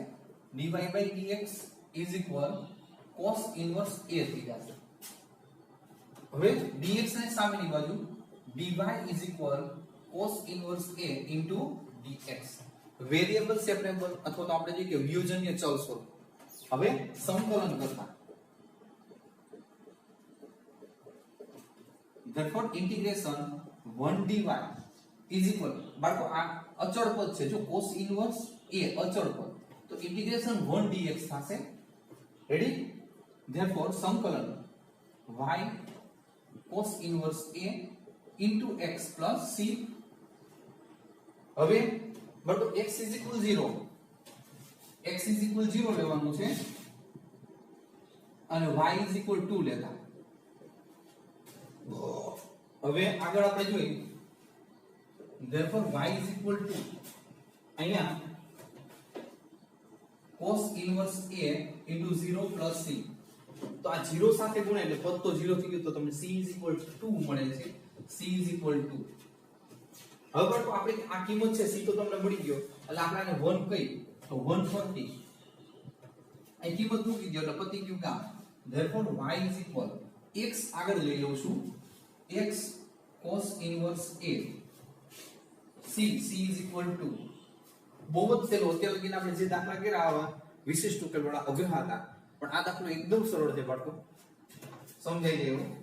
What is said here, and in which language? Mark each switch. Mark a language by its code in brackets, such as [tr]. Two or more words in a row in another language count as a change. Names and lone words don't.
[en] dy by dx is equal cos inverse a [gu] થઈ જશે. હવે dx ને સામેની બાજુ [en] dy is equal cos inverse a into dx. variable separable [gu] અથવા તો આપણે જે કે વિયોજનીય ચલ સ્વરૂપ. હવે સંકલન કરતા [en] therefore integration 1 dy is equal, [gu] બાળકો આ અચળ પદ છે, જો [en] cos inverse a [gu] અચળ પદ, તો [en] integration 1 dx [gu] થશે. [en] રેડી? therefore સંકલન y cos inverse a into x plus c. [gu] હવે બરાબર [en] x is equal 0, x is equal 0 [gu] લેવાનું છે અને [en] y is equal 2 લેતા. [gu] હવે આગળ આપણે જોઈએ [en] therefore y is equal to અહીંયા cos inverse a into 0 plus c. [gu] તો આ 0 સાથે ગુણાય એટલે પદ તો 0 થઈ ગયું, તો તમને [en] c is equal to 2 [gu] મળે છે. [en] c is equal to, [gu] હવે બાળકો આપણે આ કિંમત છે c તો તમને મળી ગયો એટલે આપણે આને 1 કહી તો 140 આ કિંમત મૂકી દો એટલે પતી ગયું કામ. [en] therefore y is equal, x [gu] આગળ લઈ લઉં છું, [en] x cos inverse a c is equal to, [gu] બહુ જ સહેલો. અત્યાર લગીને આપણે જે દાખલા કર્યા આવા વિશિષ્ટ ઉકેલ વાળા અઘરા હતા, પણ આ દાખલો એકદમ સરળ છે બાળકો, સમજાઈ જાય એવું.